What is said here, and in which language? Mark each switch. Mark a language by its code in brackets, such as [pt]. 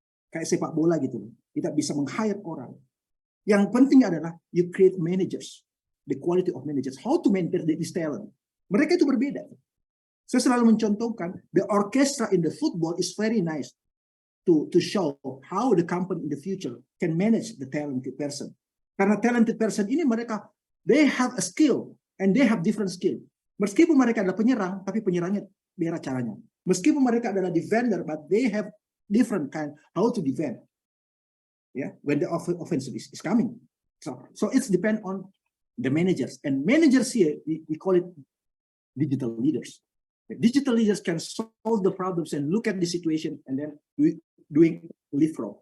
[id] Kayak sepak bola gitu. Kita bisa meng-hire orang. Yang penting adalah [en] you create managers, the quality of managers, how to maintain this talent. [id] Mereka itu berbeda. Saya selalu mencontohkan, [en] the orchestra in the football is very nice to show how the company in the future can manage the talented person. [id] Karena talented person ini mereka, [en] they have a skill and they have different skill. [id] Meskipun mereka adalah penyerang, tapi penyerangnya beda caranya. Meskipun mereka adalah [en] defender, but they have different kind how to defend. Yeah, when the offensive is coming. So it's depend on the managers, and managers here we call it digital leaders. The digital leaders can solve the problems and look at the situation and then doing leapfrog.